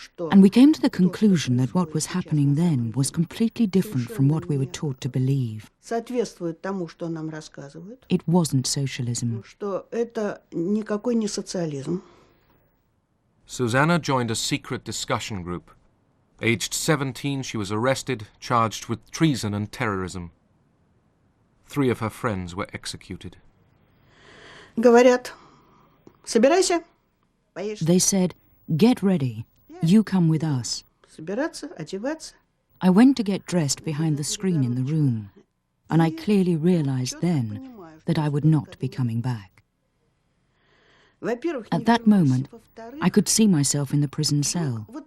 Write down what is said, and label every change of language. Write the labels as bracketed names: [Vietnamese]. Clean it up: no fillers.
[English] And we came to the conclusion that what was happening then was completely different from what we were taught to believe. [Russian] Соответствует тому, что нам рассказывают. [English] It wasn't socialism. [Russian] Что это никакой не социализм. [English] Susanna joined a secret discussion group. Aged 17, she was arrested, charged with treason and terrorism. 3 of her friends were executed. [Russian] Говорят, собирайся, поешь. [English] They said, get ready. You come with us. [Russian] Собираться, одеваться. [English] I went to get dressed behind the screen in the room, and I clearly realized then that I would not be coming back. At that moment, I could see myself in the prison cell.